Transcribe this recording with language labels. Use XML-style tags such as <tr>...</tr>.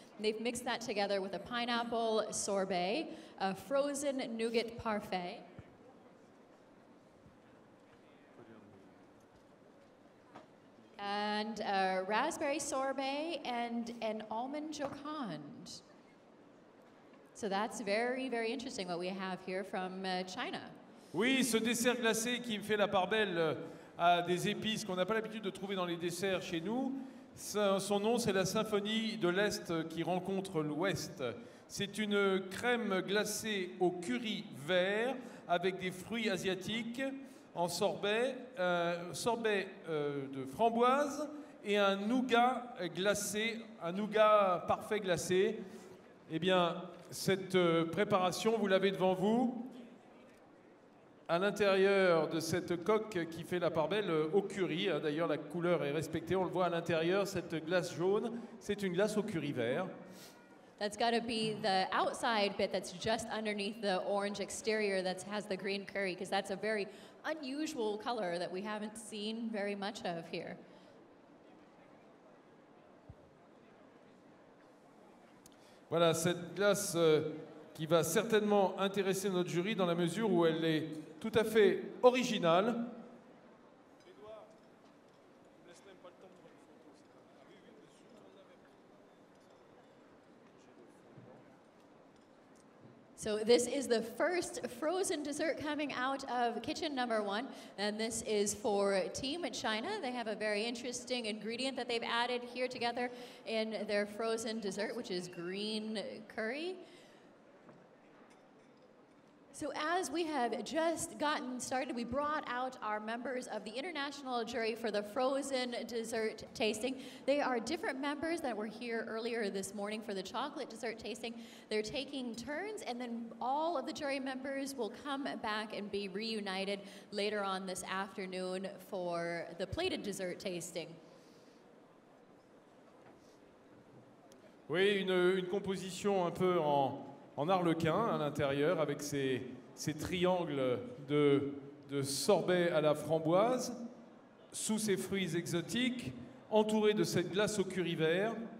<en>They've mixed that together with a pineapple sorbet, a frozen nougat parfait, and a raspberry sorbet and an almond jocande. So that's very, very interesting what we have here from China.</en> <fr>Oui, ce dessert glacé qui fait la part belle à des épices qu'on n'a pas l'habitude de trouver dans les desserts chez nous. Son nom, c'est la symphonie de l'Est qui rencontre l'Ouest. C'est une crème glacée au curry vert avec des fruits asiatiques en sorbet, sorbet de framboise et un nougat glacé, un nougat parfait glacé. Eh bien, cette préparation, vous l'avez devant vous. À l'intérieur de cette coque qui fait la part belle au curry, d'ailleurs la couleur est respectée, on le voit à l'intérieur, cette glace jaune, c'est une glace au curry vert.</fr> <en>That's got to be the outside bit that's just underneath the orange exterior that has the green curry, because that's a very unusual color that we haven't seen very much of here.</en> <fr>Voilà, cette glace qui va certainement intéresser notre jury dans la mesure où elle est tout à fait originale.</fr> <en>So this is the first frozen dessert coming out of kitchen number 1, and this is for Team China. They have a very interesting ingredient that they've added here together in their frozen dessert, which is green curry. So as we have just gotten started, we brought out our members of the international jury for the frozen dessert tasting. They are different members that were here earlier this morning for the chocolate dessert tasting. They're taking turns, and then all of the jury members will come back and be reunited later on this afternoon for the plated dessert tasting.</en> <fr>Oui, une composition un peu en arlequin à l'intérieur, avec ces triangles de sorbet à la framboise, sous ces fruits exotiques, entourés de cette glace au curry vert.</fr>